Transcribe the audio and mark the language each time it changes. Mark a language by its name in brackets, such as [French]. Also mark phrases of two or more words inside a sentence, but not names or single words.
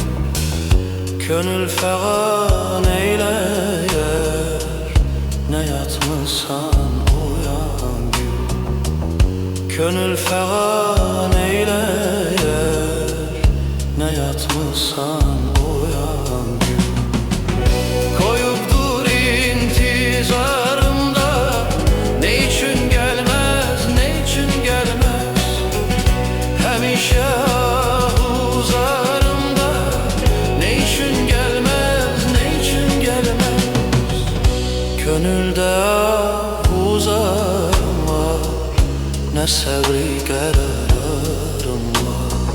[Azerbaijani] Könül fəğan eyləyər, nə yatmısan, oyan gül. Könül fəğan eyləyər, nə yatmısan, oyan gül. Koyubdur intizarımda, [Turkish] ne için gelmez, ne için gelmez. [Azerbaijani] Həmişə ahuzarımda, [Turkish] ne için gelmez, ne için gelmez. [Azerbaijani] Könüldə ahuzarım var, ne səbri qərarım var.